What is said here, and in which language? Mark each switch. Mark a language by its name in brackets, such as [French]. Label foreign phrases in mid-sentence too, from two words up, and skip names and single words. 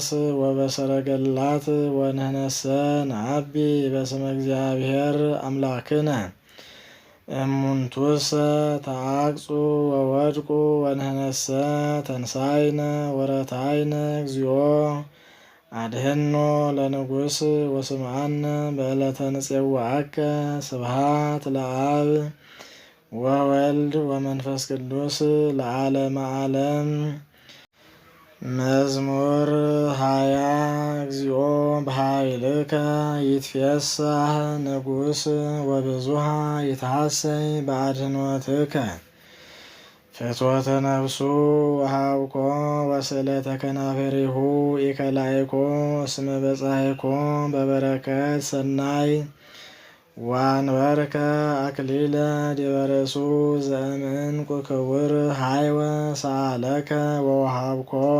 [Geez] ወበሰረገላት ወንህነሰ ነአቢ በስመ እግዚአብሔር አምላክነ እሙንቱሰ ተአቅጹ ወወድቁ ወንህነሰ ተንሳይነ ወረታይነ እግዚኦ አድኅኖ ለንጉሥ ወስምዓነ በዕለተ ንፄዋዐከ ስብሐት ለአብ ወወልድ ወመንፈስ ቅዱስ ለዓለመ ዓለም። መዝሙር 20 እግዚኦ በኃይልከ ይትፌሳህ ንጉሥ ወብዙኃ ይትሐሰይ በአድኅኖትከ ፍትወተ ነፍሱ ወሃብኮ ወስእለተ ከናፈሪሁ ኢከላይኮ እስመ በጻሕኮ በበረከት ሰናይ ወአንበርከ አክሊለ ዲበ ርእሱ ዘእምዕንቁ ክቡር ሀይወ ሰአለከ ወወሃብኮ